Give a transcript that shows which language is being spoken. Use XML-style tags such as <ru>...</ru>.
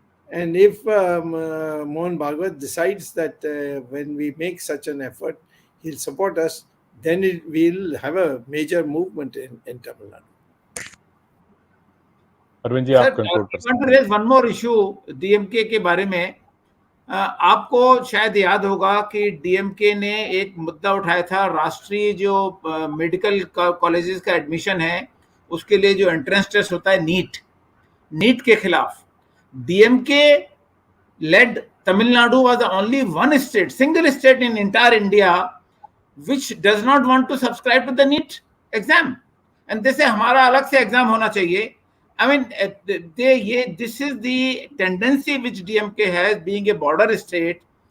<en>And if Mohan Bhagwat decides that when we make such an effort, he'll support us, then we'll have a major movement in Tamil Nadu.</en> <hi>Arvind ji, sir, आप conclude कर</hi> <en>I want to</en> <hi>सकते हैं।</hi> <en>raise one more issue</en> <hi>DMK के बारे में। आपको शायद याद होगा कि डीएमके ने एक मुद्दा उठाया था, राष्ट्रीय जो मेडिकल कॉलेजेस का एडमिशन है उसके लिए जो एंट्रेंस टेस्ट होता है नीट के खिलाफ।</hi> <en>DMK led Tamil Nadu was the only one state, single state in entire India which does not want to subscribe to the NEET exam, and they say</en> <hi>हमारा अलग से एग्जाम होना चाहिए।</hi> <en>I mean, this is the tendency which DMK has, being a border state.</en>